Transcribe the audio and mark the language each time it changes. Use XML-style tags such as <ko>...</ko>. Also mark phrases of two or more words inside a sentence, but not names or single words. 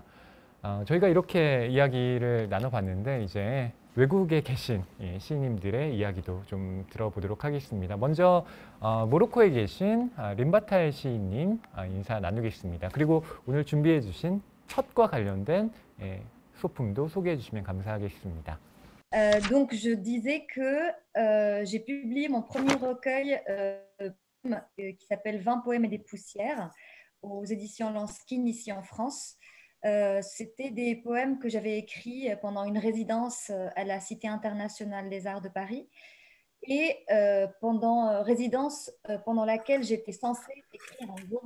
<ko>저희가 이렇게 이야기를 나눠봤는데 이제 외국에 계신 시인님들의 이야기도 좀 들어보도록 하겠습니다. 먼저 모로코에 계신 림바탈 시인님 인사 나누겠습니다. 그리고 오늘 준비해 주신 첫과 관련된 소품도 소개해 주시면 감사하겠습니다.</ko> <fr>Donc, je disais que j'ai publié mon premier recueil qui s'appelle 20 poèmes et des poussières aux éditions Lanskin ici en France. C'était des poèmes que j'avais écrits pendant une résidence à la Cité internationale des arts de Paris et pendant résidence pendant laquelle j'étais censée écrire un roman.</fr>